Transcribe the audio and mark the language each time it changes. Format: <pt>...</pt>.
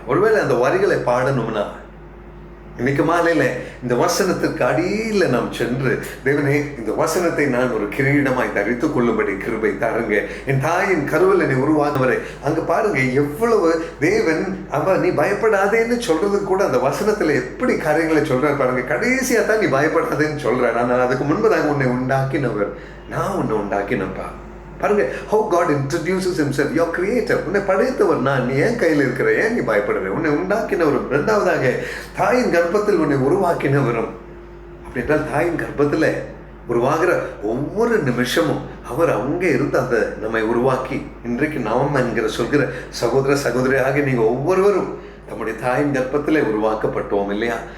<ta>ஒருவேளை அந்த வரிகளை பாடணும்னா இன்னைக்கு மாலையில இந்த வசனத்துக்கு அடியில் நாம் சென்று, தேவனே இந்த வசனத்தை நான் ஒரு கிரீடமாய் தரித்துக் கொள்ளும்படி கிருபை தாருங்க. என் தாயின் கருவில் என்னை உருவானவரை. அங்க பாருங்க எவ்வளவு தேவன் நீ பயப்படாதேன்னு சொல்றதுக்கு கூட அந்த வசனத்துல எப்படி காரியங்களை சொல்றாரு பாருங்க. கடைசியா தான் நீ பயப்படாதேன்னு சொல்றாரு. ஆனால் அதுக்கு முன்பதாக உன்னை உண்டாக்கினவர், நான் உன்னை உண்டாக்கினப்பா.</ta> <en>பாருங்க, how God introduces himself, your creator.</en> <ta>உன்னை படைத்தவர் நான், நீ ஏன் கையில் இருக்கிற, ஏன் நீ பயப்படுற, உன்னை உண்டாக்கினவரும். இரண்டாவதாக தாயின் கர்ப்பத்தில் உன்னை உருவாக்கினவரும். அப்படி என்றால் தாயின் கர்ப்பத்தில் உருவாகிற ஒவ்வொரு நிமிஷமும் அவர் அங்கே இருந்து அந்த நம்மை உருவாக்கி, இன்றைக்கு நாம் என்கிற சொல்கிற சகோதர சகோதரியாக நீங்கள் ஒவ்வொருவரும் நம்முடைய தாயின் கர்ப்பத்திலே உருவாக்கப்பட்டோம் இல்லையா?</ta>